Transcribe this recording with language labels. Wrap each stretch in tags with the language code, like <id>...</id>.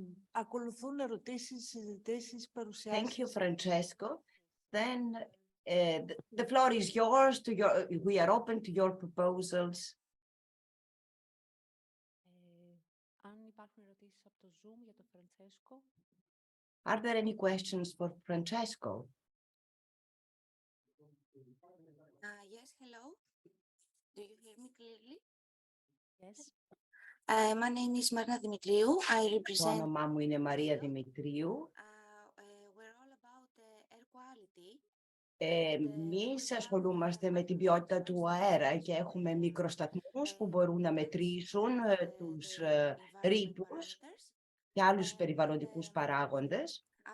<el>Ακολουθούν ερωτήσεις, συζητήσεις, παρουσιάσεις.</el> <en>Thank you, Francesco. Then the floor is yours. We are open to your proposals.</en> <el>Αν υπάρχουν ερωτήσεις από το Zoom για τον Francesco.</el> <en>Are there any questions for Francesco? Yes, hello. Do you hear me clearly? Yes. My name is Marina Dimitriou. I</en> <el>Το</el> <en>represent.</en> <el>όνομά μου είναι Μαρία Δημητρίου.</el> <en>We're all about air quality.</en> <el>Εμείς ασχολούμαστε με την ποιότητα του αέρα και έχουμε μικροσταθμούς που μπορούν να μετρήσουν τους ρήπους και άλλους περιβαλλοντικούς παράγοντες.</el>